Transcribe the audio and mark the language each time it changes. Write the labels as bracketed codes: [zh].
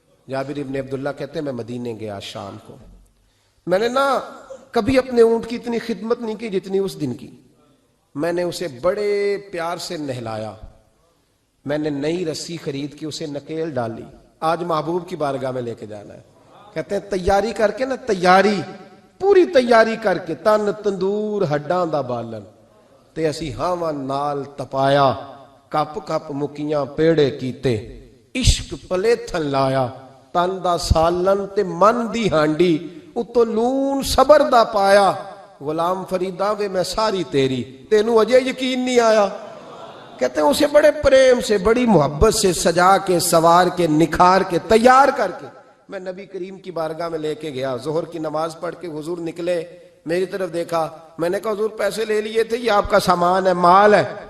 [ur] جابر ابن عبداللہ کہتے ہیں میں مدینے گیا شام کو، میں نے نا کبھی اپنے اونٹ کی اتنی خدمت نہیں کی جتنی اس دن کی. میں نے اسے بڑے پیار سے نہلایا، میں نے نئی رسی خرید کے اسے نکیل ڈالی. آج محبوب کی بارگاہ میں لے کے جانا ہے. کہتے ہیں تیاری کر کے نا، تیاری پوری تیاری کر کے، [pa] تن تندور ہڈاں دا بالن تے اسی ہاواں نال تپایا، کپ کپ مکیاں پیڑے کیتے، عشق پلے تھن لایا، تن دا سالن تے من دی ہانڈی، اتو لون صبر دا پایا. غلام فریدا وے میں ساری تیری، تینوں اجے یقین نہیں آیا. [ur] کہتے ہیں اسے بڑے پریم سے، بڑی محبت سے سجا کے، سوار کے، نکھار کے، تیار کر کے میں نبی کریم کی بارگاہ میں لے کے گیا. ظہر کی نماز پڑھ کے حضور نکلے، میری طرف دیکھا، میں نے کہا حضور پیسے لے لیے تھے، یہ آپ کا سامان ہے، مال ہے.